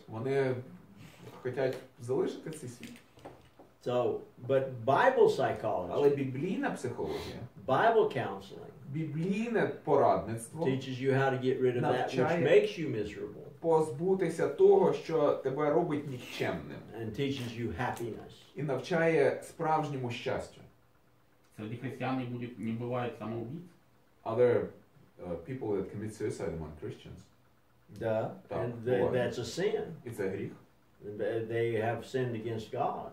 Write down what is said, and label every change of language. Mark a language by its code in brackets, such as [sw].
[uk] Вони хочуть залишити цей світ. [en] So, but Bible psychology, [uk] Але біблійна психологія, [en] Bible counseling, [uk] біблійне порадництво [en] teaches you how to get rid of that which [uk] Навчає. [en] makes you miserable [uk] позбутися того, що тебе робить нікчемним, [en] and teaches you happiness. [uk] і навчає справжньому щастю. [ru] Среди христиан не бывает самоубийц. [en] Other people that commit suicide among Christians, Duh. [uk] Так, [en] And [uk] буває. [en] that's a sin. [uk] І це гріх. [en] They have sinned against God.